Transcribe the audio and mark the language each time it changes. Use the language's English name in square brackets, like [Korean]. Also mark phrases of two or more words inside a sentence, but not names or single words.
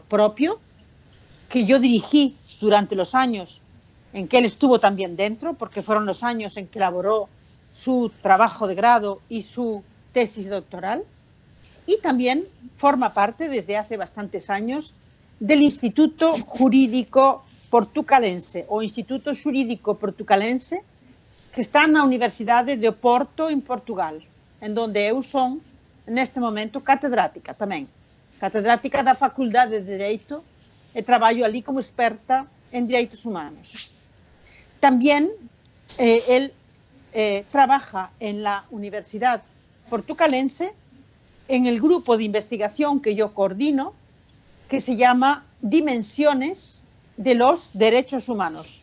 [Spanish] propio que yo dirigí durante los años en que él estuvo también dentro, porque fueron los años en que elaboró su trabajo de grado y su tesis doctoral, y también forma parte desde hace bastantes años del Instituto Jurídico Portucalense [Galician] o Instituto Xurídico Portucalense, que está na Universidade de Oporto, en Portugal, en donde eu son, neste momento, catedrática tamén. Catedrática da Facultade de Dereito e traballo ali como experta en Dereitos Humanos. [Spanish] También él trabaja en la Universidad Portucalense en el grupo de investigación que yo coordino, que se llama Dimensiones de los Derechos Humanos.